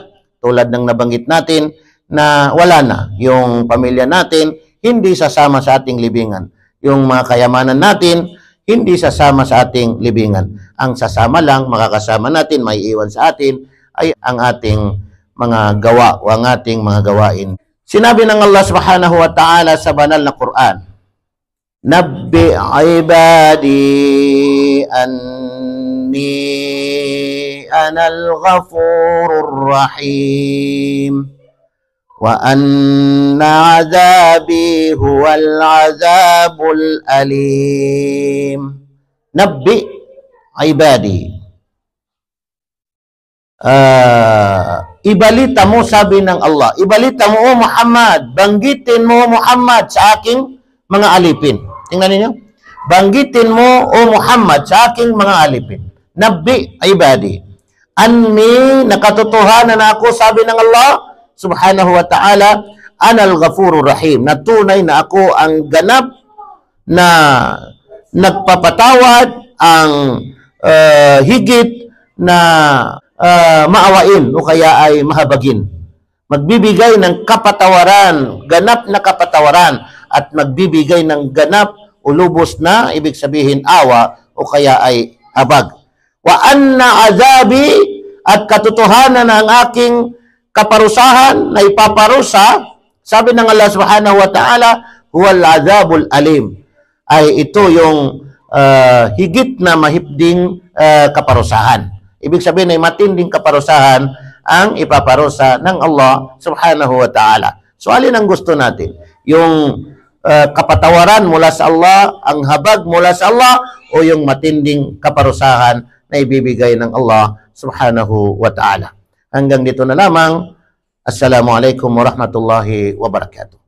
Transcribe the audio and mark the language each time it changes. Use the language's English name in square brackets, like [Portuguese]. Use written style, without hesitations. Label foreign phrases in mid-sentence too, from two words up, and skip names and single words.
[Filipino] Tulad ng nabanggit natin na wala na yung pamilya natin, hindi sasama sa ating libingan. Yung mga kayamanan natin, hindi sasama sa ating libingan. Ang sasama lang, makakasama natin, maiiwan sa atin, ay ang ating mga gawa o ang ating mga gawain. Sinabi ng Allah [Arabic] سبحانه وتعالى [Filipino] sa banal na Quran, [Arabic] نبئ عبادي أني أنا الغفور الرحيم وأن عذابي هو العذاب الأليم. نبئ عبادي. [Filipino] Ibalita mo, sabi ng Allah, ibalita mo, O Muhammad, banggitin mo, Muhammad, sa aking mga alipin. Tingnan ninyo. Banggitin mo, O Muhammad, sa aking mga alipin. [Arabic] نبئ عبادي. [Filipino] Anni, nakatotohanan na ako, sabi ng Allah, [Arabic] سبحانه وتعالى, أنا الغفور الرحيم, [Filipino] na tunay na ako ang ganap na nagpapatawad, ang higit na maawain o kaya ay mahabagin. Magbibigay ng kapatawaran, ganap na kapatawaran, at magbibigay ng ganap o lubos na, ibig sabihin awa o kaya ay habag. [Arabic] وأن عذابي, [Filipino] at katotohanan ng aking kaparusahan na ipaparusa, sabi ng Allah [Arabic] سبحانه وتعالى, هو العذاب الأليم, [Filipino] ay ito yung higit na mahigping kaparusahan. Ibig sabihin ay matinding kaparusahan ang ipaparusa ng Allah [Arabic] سبحانه وتعالى. [Filipino] So alin ang gusto natin? Yung kapatawaran mula sa Allah, ang habag mula sa Allah, o yung matinding kaparusahan na ibibigay ng Allah [Arabic] سبحانه وتعالى. [Filipino] Hanggang dito na lamang. [Arabic] السلام عليكم ورحمة الله وبركاته.